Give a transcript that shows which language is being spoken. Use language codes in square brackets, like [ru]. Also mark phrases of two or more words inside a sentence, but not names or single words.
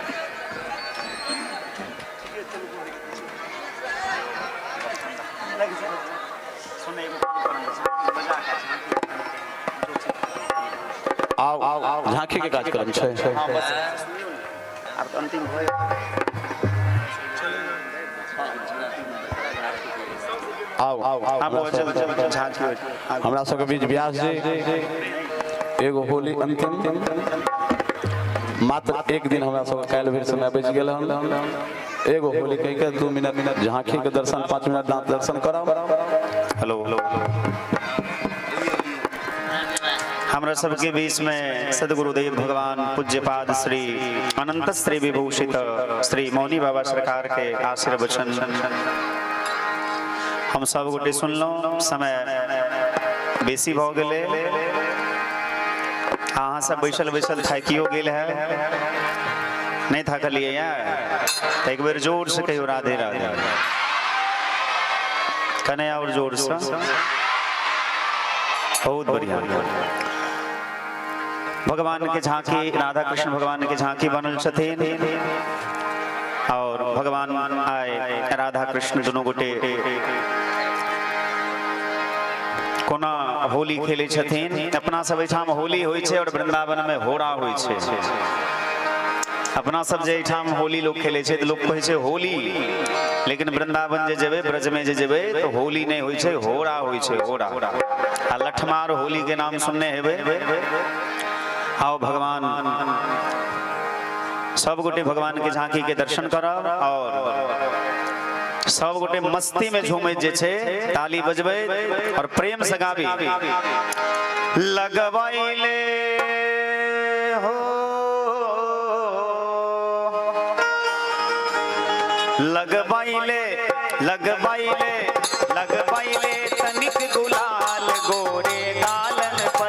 [mai] आओ झांकी के कार्यक्रम छै, अब तो अंतिम होय। आओ हमरा सबके बीच व्यास जी एगो होली अंतिम, मात्र एक दिन हमरा सबके काल्हि भरि समय बचि गेल हन, एगो होली कहि के 2 मिनट झांकी के दर्शन, 5 मिनट दांत दर्शन कराओ। हेलो हमरा सबके बीच में सदगुरुदेव भगवान पूज्यपाद श्री अनंत श्री विभूषित श्री मौनी बाबा सरकार के आशीर्वचन हम सब गोटे सुनलहुँ। समय बेसी भ गेलै, अहाँ सब बैसल बैसल थाकियो गेल है, नहीं थकलिए तो एक बेर जोर से कहियो राधे राधे, कने और जोर से, बहुत बढ़िया। भगवान के झांकी, राधा कृष्ण भगवान के झांकी बनल छथिन और भगवान आए राधा कृष्ण दोनों गोटे कोना होली खेले छथिन। अपना सब एठाम होली होइ छै और वृंदावन में होरा होइ छै। अपना सब जे एठाम होली लोग खेले छै त लोग कहै छै होली, लेकिन वृंदावन जे जेबै, ब्रज में जे जेबै तो होली नहीं होइ छै, होरा होइ छै, होरा। आ लठमार होली के नाम सुनने हेबै। आओ भगवान सब गोटे भगवान के झांकी के दर्शन करब और सब गोटे मस्ती में झूमैत जे छै ताली बजबै और प्रेम से गाबी। [bho] लगवाइले हो लगवाइले लगवाइले लगवाइले तनिक गुलाल गोरे गालन पर,